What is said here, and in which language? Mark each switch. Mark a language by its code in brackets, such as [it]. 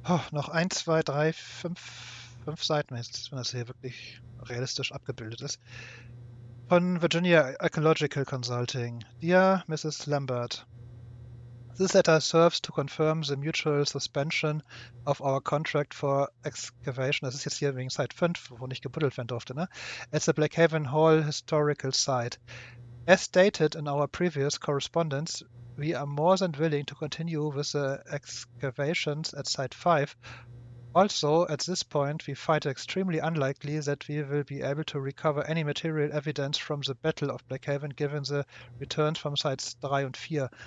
[de] Noch 1, 2, 3, 5 Seiten, wenn das hier wirklich realistisch abgebildet ist. Von Virginia Ecological Consulting. [en] Dear Mrs. Lambert, this letter serves to confirm the mutual suspension of our contract for excavation. [de] Das ist jetzt hier wegen Site 5, wo nicht gebuddelt werden durfte, ne? [en] At the Blackhaven Hall Historical Site. As stated in our previous correspondence, we are more than willing to continue with the excavations at Site 5. Also, at this point, we find it extremely unlikely that we will be able to recover any material evidence from the Battle of Blackhaven given the returns from Sites 3 and 4.